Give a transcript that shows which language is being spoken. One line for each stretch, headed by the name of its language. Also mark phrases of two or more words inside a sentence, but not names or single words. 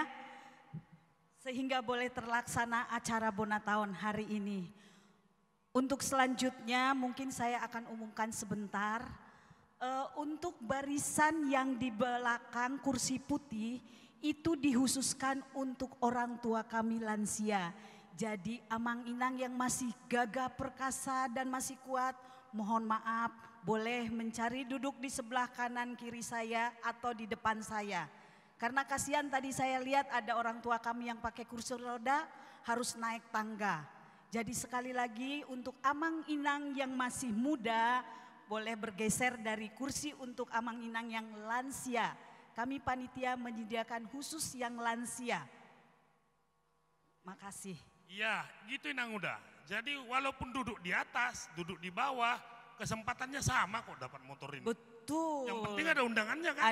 Indonesian: Sehingga boleh terlaksana acara Bonataon hari ini. Untuk selanjutnya mungkin saya akan umumkan sebentar. Untuk barisan yang di belakang kursi putih itu dikhususkan untuk orang tua kami lansia. Jadi
Batak Toba: amang inang
Indonesian: yang masih gagah perkasa dan masih kuat, mohon maaf boleh mencari duduk di sebelah kanan kiri saya atau di depan saya. Karena kasihan tadi saya lihat ada orang tua kami yang pakai kursi roda harus naik tangga. Jadi sekali lagi untuk
Batak Toba: amang inang
Indonesian: yang masih muda boleh bergeser dari kursi untuk
Batak Toba: amang inang
Indonesian: yang lansia. Kami panitia menyediakan khusus yang lansia. Makasih. Iya, gitu
Batak Toba: Nang Uda.
Indonesian: Jadi walaupun duduk di atas, duduk di bawah, kesempatannya sama kok dapat motor ini. Betul. Yang penting ada undangannya kan?